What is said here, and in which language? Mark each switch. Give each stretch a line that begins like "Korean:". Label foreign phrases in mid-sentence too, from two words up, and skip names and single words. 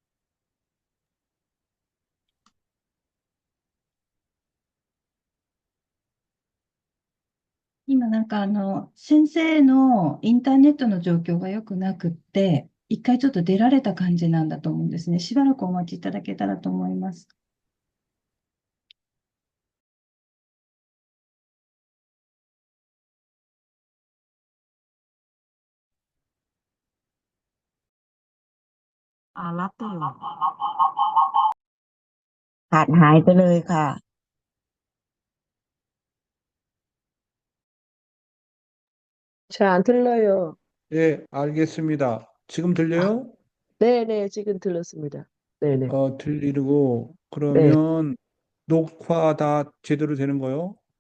Japanese: 今先生のインターネットの状況が良くなくって、一回ちょっと出られた感じなんだと思うんですね。しばらくお待ちいただけたらと思います。
Thai: รับอยู่ขาดหายไปเลยค่ะ
Korean: 잘 안 들려요. 예, 알겠습니다. 지금 아, 들려요? 네네, 지금 들렸습니다. 네네. 들리고 네. 그러면 녹화 다 제대로 되는 거요?